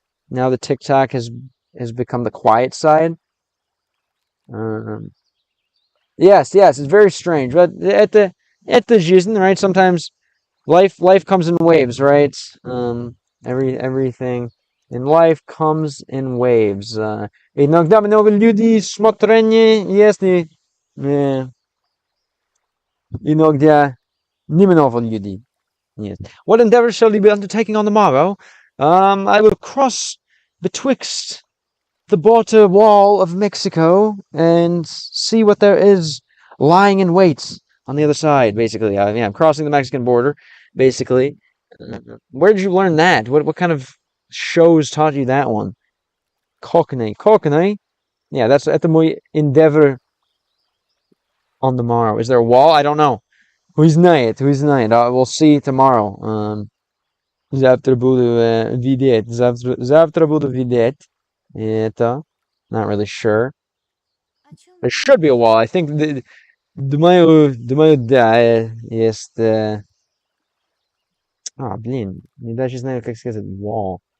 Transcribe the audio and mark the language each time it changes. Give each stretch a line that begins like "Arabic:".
English: Now the TikTok has become the quiet side. Yes, it's very strange. But at the жизнь, right? Sometimes life comes in waves, right? Everything in life comes in waves.
Russian: Иногда много людей смотрение, если иногда немного людей.
English: Yes. What endeavors shall you be undertaking on the morrow? I will cross betwixt the border wall of Mexico and see what there is lying in wait on the other side, basically. I'm crossing the Mexican border, basically. Where did you learn that? What kind of shows taught you that one? Cockney? Yeah, that's at the muy endeavor on the morrow. Is there a wall? I don't know. Who's night? We'll see tomorrow.
Russian: Завтра буду видеть. Завтра буду видеть.
English: Это, not really sure. There should be a wall. I think
Russian: думаю, да, есть. Блин, не даже знаю, как сказать wall.